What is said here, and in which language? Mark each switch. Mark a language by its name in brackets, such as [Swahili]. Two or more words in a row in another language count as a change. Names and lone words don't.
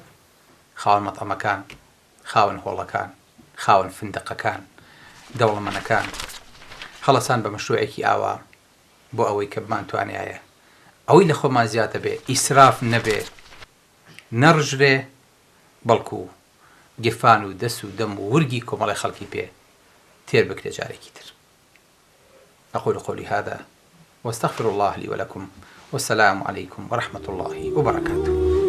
[Central Kurdish] خاوەن مەتعەمەکان، خاوەن هۆڵەکان، خاوەن فندقەکان، دەوڵەمەندەکان هەڵەسان بە مەشروعێکی ئاوا بۆ ئەوەی کە بمانتوانایە ئەوەی لە خۆمان زیاتە بێ، ئیسراف نەبێ، نەڕژرێ، بەڵکو گیرفان و دەست و دەم و ورگی کۆمەڵی خەڵکی پێ تێر بکرێ جارێکی تر. [Arabic] أقول قولي هذا واستغفر الله لي ولكم والسلام عليكم ورحمة الله وبركاته.